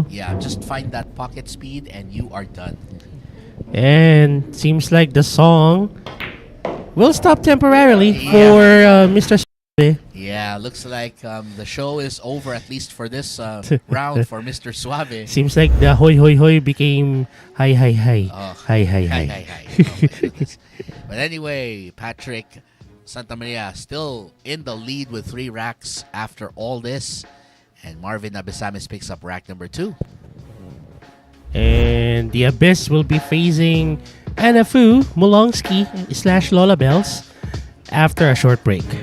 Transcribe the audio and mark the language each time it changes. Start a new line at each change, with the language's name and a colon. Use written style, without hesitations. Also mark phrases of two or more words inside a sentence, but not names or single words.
English: Yeah, just find that pocket speed and you are done. And seems like the song will stop temporarily Yeah. for Mr. Suave. Yeah, looks like the show is over, at least for this round for Mr. Suave. Seems like the hoy hoy hoy became hi hi hi. Oh, Hi hi Hi, hi. hi, hi. Oh, my goodness. But anyway, Patrick Santa Maria still in the lead with 3 racks after all this. And Marvin Abesamis picks up rack number 2. And the Abyss will be facing Anafu Molongski / Lola Bells after a short break.